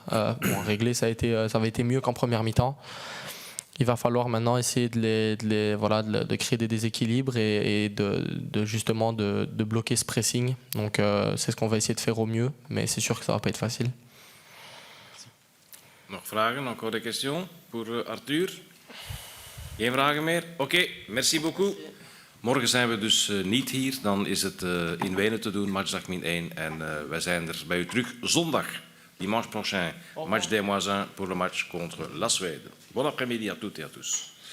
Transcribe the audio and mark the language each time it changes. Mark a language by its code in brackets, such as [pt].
[fr] Ça avait été mieux qu'en première mi-temps. Il va falloir maintenant essayer de créer des déséquilibres et justement de bloquer ce pressing. Donc c'est ce qu'on va essayer de faire au mieux, mais c'est sûr que ça ne va pas être facile. [nl] Nog vragen, [fr] encore des questions pour Arthur? [nl] Geen vragen meer? Oké, [fr] merci beaucoup. [nl] Morgen zijn we dus niet hier, dan is het in Wenen te doen, matchdag min 1. En wij zijn er bij u terug zondag, [fr] dimanche prochain, match des Moisins pour le match contre la Suède. Bon après-midi à toutes et à tous.